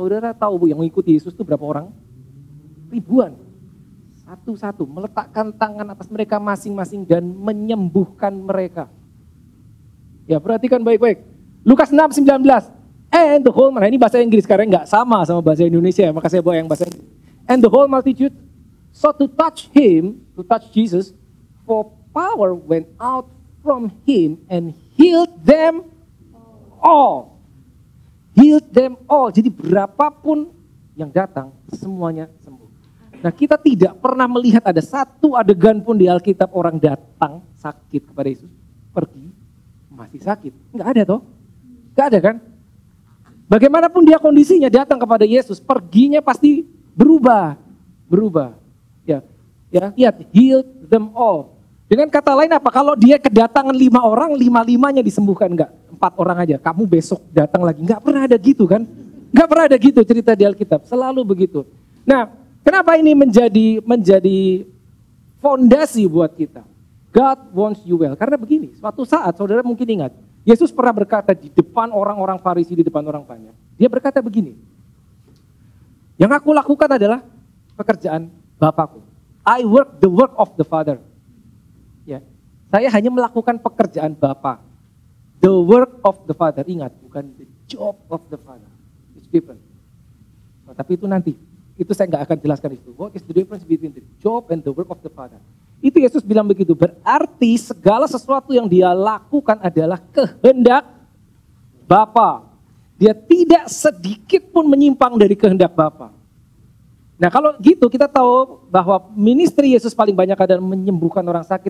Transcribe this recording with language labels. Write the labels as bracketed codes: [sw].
[id] Saudara tahu Bu, yang mengikuti Yesus itu berapa orang? Ribuan. Satu-satu meletakkan tangan atas mereka masing-masing dan menyembuhkan mereka. Ya, perhatikan baik-baik. Lukas 6:19. [en] And the whole, [id] nah ini bahasa Inggris karena nggak sama bahasa Indonesia, maka saya bawa yang bahasa Inggris. [en] And the whole multitude sought to touch Jesus, for power went out from him and healed them all. Healed them all. [id] Jadi berapapun yang datang, semuanya sembuh. Nah, kita tidak pernah melihat ada satu adegan pun di Alkitab orang datang sakit kepada Yesus, pergi masih sakit. Enggak ada toh? Enggak ada kan? Bagaimanapun dia kondisinya, datang kepada Yesus, perginya pasti berubah. Ya, lihat, [en] heal them all. [id] Dengan kata lain apa? Kalau dia kedatangan 5 orang, 5-5-nya disembuhkan, enggak? 4 orang aja, kamu besok datang lagi. Enggak pernah ada gitu kan? Enggak pernah ada gitu cerita di Alkitab, selalu begitu. Nah, kenapa ini menjadi fondasi buat kita? [en] God wants you well. [id] Karena begini, suatu saat saudara mungkin ingat, Yesus pernah berkata di depan orang-orang Farisi, di depan orang banyak. Dia berkata begini, yang aku lakukan adalah pekerjaan Bapakku. [en] I work the work of the Father. [id] Ya, saya hanya melakukan pekerjaan Bapa. [en] The work of the Father. [id] Ingat, bukan [en] the job of the Father. It's different. [id] Nah, tapi itu nanti. Itu saya nggak akan jelaskan itu. [en] What is the difference between the job and the work of the Father? [id] Itu Yesus bilang begitu. Berarti segala sesuatu yang dia lakukan adalah kehendak Bapa. Dia tidak sedikit pun menyimpang dari kehendak Bapa. Nah kalau gitu kita tahu bahwa ministry Yesus paling banyak adalah menyembuhkan orang sakit.